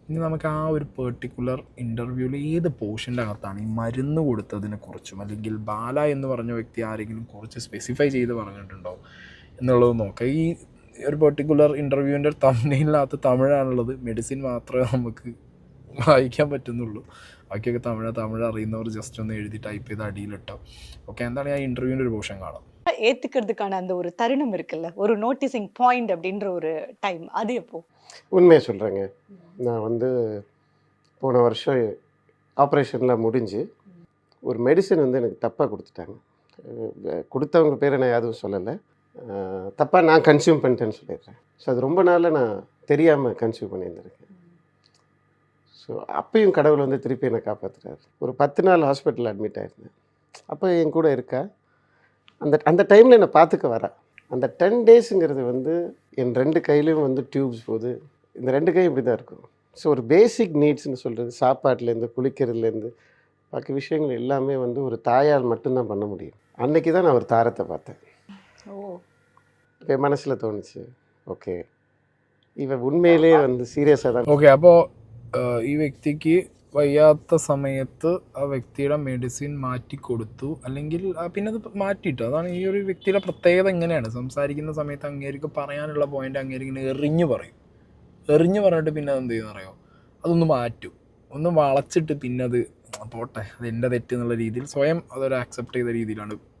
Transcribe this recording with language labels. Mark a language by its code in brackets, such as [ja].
[ml] ഇനി നമുക്ക് ആ ഒരു പെർട്ടിക്കുലർ ഇൻ്റർവ്യൂവിൽ ഏത് പോർഷൻ്റെ അകത്താണ് ഈ മരുന്ന് കൊടുത്തതിനെ കുറിച്ചും അല്ലെങ്കിൽ ബാല എന്ന് പറഞ്ഞ വ്യക്തി ആരെങ്കിലും കുറച്ച് സ്പെസിഫൈ ചെയ്ത് പറഞ്ഞിട്ടുണ്ടോ എന്നുള്ളത് നോക്കാം. ഈ ഒരു പെർട്ടിക്കുലർ ഇൻ്റർവ്യൂവിൻ്റെ തമിഴിനകത്ത് തമിഴാണുള്ളത്, മെഡിസിൻ മാത്രമേ നമുക്ക് വായിക്കാൻ പറ്റുന്നുള്ളൂ. ബാക്കിയൊക്കെ തമിഴ് അറിയുന്നവർ ജസ്റ്റ് ഒന്ന് എഴുതി ടൈപ്പ് ചെയ്ത് അടിയിലിട്ടോ. ഓക്കെ, എന്താണ് ആ ഇൻ്റർവ്യൂവിൻ്റെ ഒരു പോർഷൻ കാണാം. [ta] ஏத்துக்கிறதுக்கான அந்த ஒரு தருணம் இருக்குல்ல, ஒரு நோட்டீசிங் பாயிண்ட் அப்படின்ற ஒரு டைம், அது எப்போ? உண்மையை சொல்கிறேங்க. நான் போன வருஷம் ஆப்ரேஷனில் முடிஞ்சு ஒரு மெடிசன் எனக்கு தப்பாக கொடுத்துட்டாங்க. கொடுத்தவங்க பேரை நான் எதுவும் சொல்லலை, தப்பாக நான் கன்சியூம் பண்ணிட்டேன்னு சொல்லிடுறேன். ஸோ அது ரொம்ப நாளில் நான் தெரியாமல் கன்சியூம் பண்ணியிருந்திருக்கேன். ஸோ அப்பையும் கடவுள் திருப்பி என்னை காப்பாற்றுறாரு. ஒரு 10 நாள் ஹாஸ்பிட்டலில் அட்மிட் ஆயிருந்தேன். அப்போ என் கூட இருக்கா, அந்த டைமில் என்னை பார்த்துக்க வரா. அந்த 10 டேஸுங்கிறது என் 2 கையிலையும் டியூப்ஸ் போகுது. இந்த 2 கையும் இப்படி தான் இருக்கும். ஸோ ஒரு பேசிக் நீட்ஸ்னு சொல்கிறது, சாப்பாட்டிலேருந்து குளிக்கிறதுலேருந்து பாக்கி விஷயங்கள் எல்லாமே ஒரு தாயால் மட்டும்தான் பண்ண முடியும். அன்னைக்கு தான் நான் ஒரு தாரத்தை பார்த்தேன். என் மனசில் தோணுச்சு, ஓகே இவன் உண்மையிலே சீரியஸாக தான். [ml] ഓക്കെ, അപ്പോൾ ഈ വ്യക്തിക്ക് വയ്യാത്ത സമയത്ത് ആ വ്യക്തിയുടെ മെഡിസിൻ മാറ്റിക്കൊടുത്തു, അല്ലെങ്കിൽ പിന്നെ അത് മാറ്റിയിട്ടു. അതാണ് ഈ ഒരു വ്യക്തിയുടെ പ്രത്യേകത. എങ്ങനെയാണ് സംസാരിക്കുന്ന സമയത്ത് അങ്ങേർക്ക് പറയാനുള്ള പോയിന്റ് അങ്ങേരിങ്ങനെ എറിഞ്ഞു പറഞ്ഞിട്ട് പിന്നെ അതെന്ത് ചെയ്യുന്ന അറിയോ, അതൊന്ന് മാറ്റും, ഒന്ന് വളച്ചിട്ട് പിന്നെ അത് പോട്ടെ, അത് എൻ്റെ തെറ്റ് എന്നുള്ള രീതിയിൽ സ്വയം അതൊരു ആക്സെപ്റ്റ് ചെയ്ത രീതിയിലാണ്.